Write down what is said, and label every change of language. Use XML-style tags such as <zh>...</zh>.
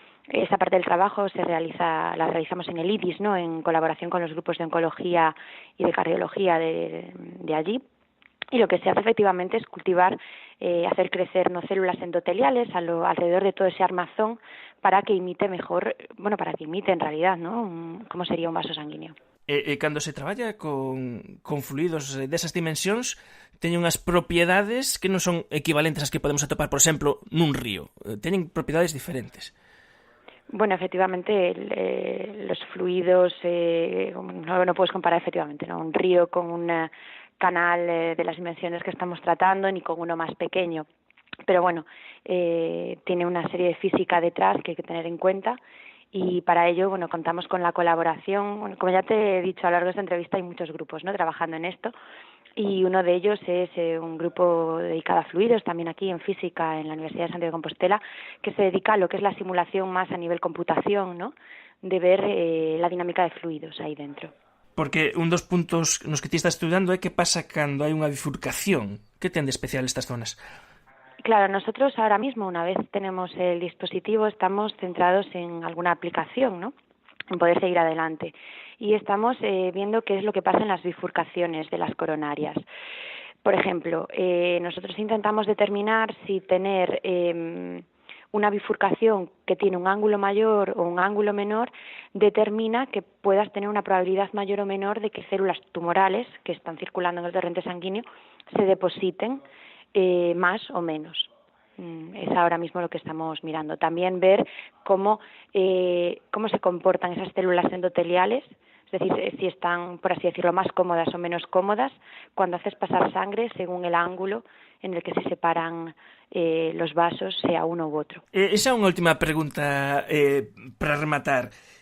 <es>Esa parte del trabajo la realizamos en el IDIS, ¿no?, en colaboración con los grupos de oncología y de cardiología de allí. Y lo que se hace efectivamente es cultivar, hacer crecer células endoteliales alrededor de todo ese armazón para que imite mejor, para que imite en realidad, ¿no?, cómo sería un vaso sanguíneo.</es> <gl>Cando se traballa con fluidos desas dimensións, teñen unhas propiedades que non son equivalentes ás que podemos atopar, por exemplo, nun río. Teñen propiedades diferentes.</gl> <es>Bueno, efectivamente, los fluidos no puedes comparar efectivamente, ¿no?, un río con un canal de las dimensiones que estamos tratando ni con uno más pequeño. Pero tiene una serie de física detrás que hay que tener en cuenta y para ello, contamos con la colaboración. Como ya te he dicho a lo largo de esta entrevista, hay muchos grupos, ¿no?, trabajando en esto. Y uno de ellos es un grupo dedicado a fluidos, también aquí en física, en la Universidad de Santiago de Compostela, que se dedica a lo que es la simulación más a nivel computación, ¿no?, de ver la dinámica de fluidos ahí dentro.</es> <gl>Porque un dos puntos nos que ti estás estudiando é que pasa cando hai unha bifurcación. Que ten de especial estas zonas?</gl> <es>Claro, nosotros ahora mismo, una vez tenemos el dispositivo, estamos centrados en alguna aplicación, ¿no? En poder seguir adelante. Y estamos viendo qué es lo que pasa en las bifurcaciones de las coronarias. Por ejemplo, nosotros intentamos determinar si tener una bifurcación que tiene un ángulo mayor o un ángulo menor determina que puedas tener una probabilidad mayor o menor de que células tumorales que están circulando en el torrente sanguíneo se depositen más o menos. Es ahora mismo lo que estamos mirando. También ver cómo se comportan esas células endoteliales, es decir, si están, por así decirlo, más cómodas o menos cómodas cuando haces pasar sangre según el ángulo en el que se separan los vasos, sea uno u otro.</es> <gl>Esa é unha última pregunta para rematar.</gl>